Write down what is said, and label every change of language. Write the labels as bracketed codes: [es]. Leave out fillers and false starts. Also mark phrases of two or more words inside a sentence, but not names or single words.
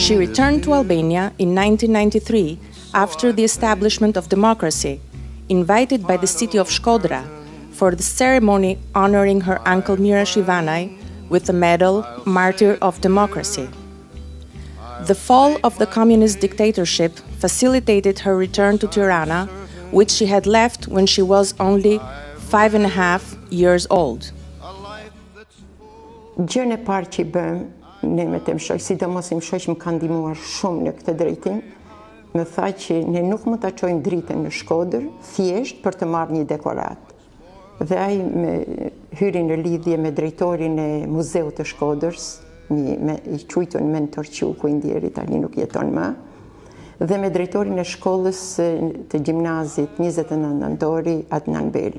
[en] She returned to Albania in 1993 after the establishment of democracy, invited by the city of Shkodra for the ceremony honoring her uncle Mirash Ivanaj with the medal Martyr of Democracy. The fall of the communist dictatorship facilitated her return to Tirana, which she had left when she was only 5.5 years old. [sq] Gjën e parë që I bëm, ne me të mshoj, sidomos I mshoj që më ka ndihmuar shumë në këtë drejtim, më tha që ne nuk mund ta çojmë dritën në Shkodër thjesht për të marrë një dekorat. Dhe ai me hyri në lidhje me drejtorin e Muzeut të Shkodrës, I quajtur mentor Qiuku, I ndjeri tani nuk jeton më, dhe me drejtorin e shkollës të gjimnazit 29 nëntori Adnan Beli.